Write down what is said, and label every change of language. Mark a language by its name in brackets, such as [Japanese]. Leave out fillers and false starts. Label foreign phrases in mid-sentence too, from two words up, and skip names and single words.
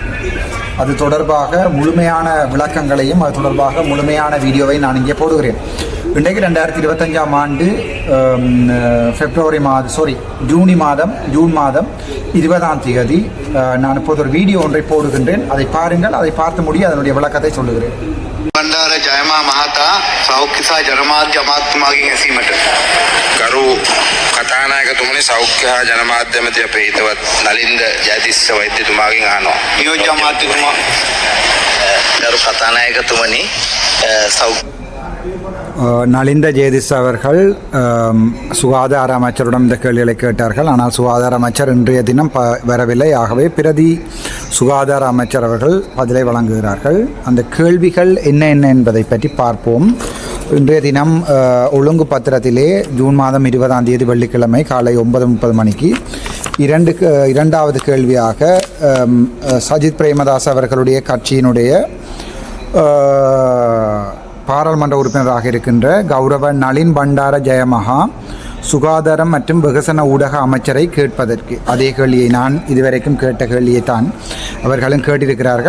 [Tamil] அது தொடர்பாக முழுமையான விளக்கங்களையும் அது தொடர்பாக முழுமையான வீடியோவை நான் இங்கே போடுகிறேன். இன்றைக்கு 2025ஆம் ஆண்டு ஜூன் மாதம் 20ஆம் தேதி நான் இப்போது ஒரு வீடியோ ஒன்றை போடுகின்றேன். அதை பாருங்கள். அதை பார்த்து முடிய அதனுடைய விளக்கத்தை சொல்லுகிறேன். [Sinhala] බණ්ඩාර ජයමා මහතා සෞඛ්‍ය සහ ජනමාධ්‍ය අමාත්‍යතුමාගෙන් ඇසීමට ගරු කතානායකතුමනි සෞඛ්‍ය හා ජනමාධ්‍ය ඇමති අපේ හිතවත් නලින්ද ජයතිස්ස වෛද්‍යතුමාගෙන් අහනවා. නියෝජ්‍ය අමාත්‍යතුමා ගරු කතානායකතුමනි [Tamil] நலிந்த ஜெயதிஸ் அவர்கள் சுகாதார அமைச்சரிடம் இந்த கேள்விகளை கேட்டார்கள். ஆனால் சுகாதார அமைச்சர் இன்றைய தினம் வரவில்லை. ஆகவே பிரதி சுகாதார அமைச்சர் அவர்கள் பதிலை வழங்குகிறார்கள். அந்த கேள்விகள் என்ன என்பதை பற்றி பார்ப்போம். இன்றைய தினம் ஒழுங்கு பத்திரத்திலே ஜூன் மாதம் 20ஆம் தேதி வெள்ளிக்கிழமை காலை 9:30 மணிக்கு இரண்டாவது கேள்வியாக சஜித் பிரேமதாஸ் அவர்களுடைய கட்சியினுடைய பாராளுமன்ற உறுப்பினராக இருக்கின்ற கௌரவ நளின் பண்டார ஜெயமகா சுகாதாரம் மற்றும் வெகுசன ஊடக அமைச்சரை கேட்பதற்கு அதே கேள்வியை நான் இதுவரைக்கும் கேட்ட கேள்வியை தான் அவர்களும் கேட்டிருக்கிறார்கள்.